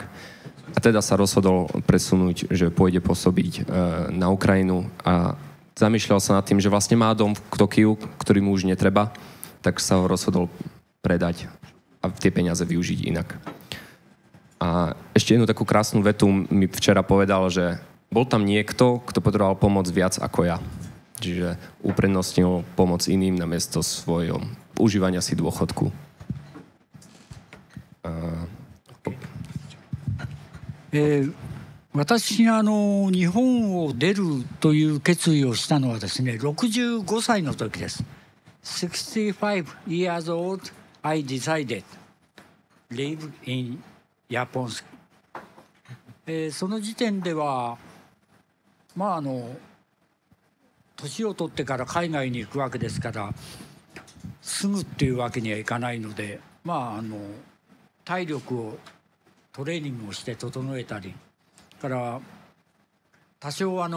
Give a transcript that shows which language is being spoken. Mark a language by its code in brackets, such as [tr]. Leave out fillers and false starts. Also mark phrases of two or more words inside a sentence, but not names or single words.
[sk] A teda sa rozhodol presunúť, že pôjde pôsobiť na Ukrajinu a zamýšľal sa nad tým, že vlastne má dom v Tokiu, ktorý mu už netreba, tak sa ho rozhodol predať a tie peniaze využiť inak. A ešte jednu takú krásnu vetu mi včera povedal, že bol tam niekto, kto potreboval pomoc viac ako ja. Čiže uprednostnil pomoc iným namiesto svojho užívania si dôchodku. [ja] 私が日本を出るという決意をしたのはですね、65歳の時です。 [en] 65 years old, I decided live in Japan. [ja] その時点では年を取ってから海外に行くわけですから、すぐっていうわけにはいかないので、体力をトレーニングをして整えたりから多少